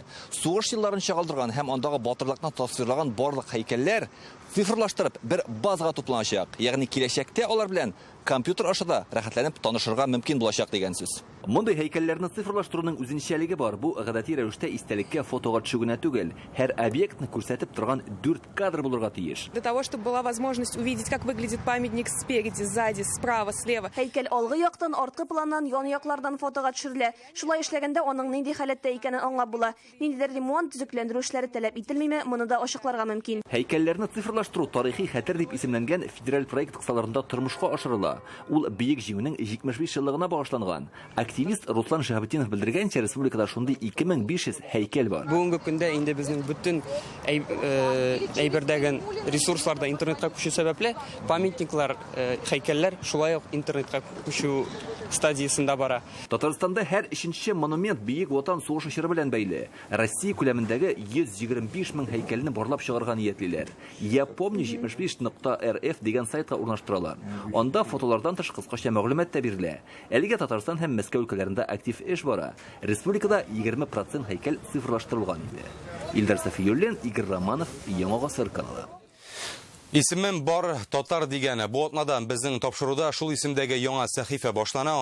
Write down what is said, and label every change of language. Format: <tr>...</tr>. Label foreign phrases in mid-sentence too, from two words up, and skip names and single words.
<tt>Сугыш елларын чагылдырган һәм андагы батырлыкны тасвирлаган барлык һәйкәлләр цифрлаштырып бер базага тупланачак. Ягъни киләчәктә алар белән компьютер ашыда рәхәтләнеп танышырга мөмкин булачак дигән сүз. Мондый һәйкәлләрне цифрлаштыруның үзенчәлеге бар. Бу гадәти рәвештә истәлеккә фотога төшү генә түгел, һәр объектны күрсәтеп торган 4 кадр булырга тиеш.</tt> <ru>Для того, чтобы была возможность увидеть, как выглядит памятник спереди, сзади, справа, слева.</ru> <tt>Һәйкәл алгы яктан, арткы планнан, ян яклардан фотога төшерелә. Шулай эшләгәндә аның нинди халәттә икәнен аңлап була. Ниндидер ремонт, төзекләндерү эшләре таләп ителмиме, моны да ачыкларга мөмкин. Һәйкәлләрне цифрлаштыру тарихи хәтер дип исемләнгән федераль проект кысаларында тормышка ашырыла. Ул Бөек җиңүнең 75 еллыгына багышланган. Активист Руслан Шәһабетдинов белдергәнчә, республикада шундый 2500 һәйкәл бар. Бүгенге көндә инде безнең бөтен әйбердәге ресурсларда интернетка күчү сәбәпле памятниклар, һәйкәлләр шулай ук интернетка күчү стадиясында бара. Татарстанда һәр 3нче монумент Бөек Ватан сугышы чоры белән бәйле. Россия күләмендәге 125 мең һәйкәлне барлап чыгарга ниятлиләр. Я помню 75.rf дигән сайтка урнаштыралар. Анда фотолардан тыш кыскача мәгълүмат та бирелә. Әлегә Татарстан һәм Мәскәү өлкәләрендә актив эш бара. Республикада 20% һәйкәл цифрлаштырылган инде. Илдар Сафиуллин, Игорь Романов, Яңа Гасыр каналы. Исемем бар татар дигәне. Бу атнадан безнең тапшыруда шул исемдәге яңа сәхифә башлана.</tt>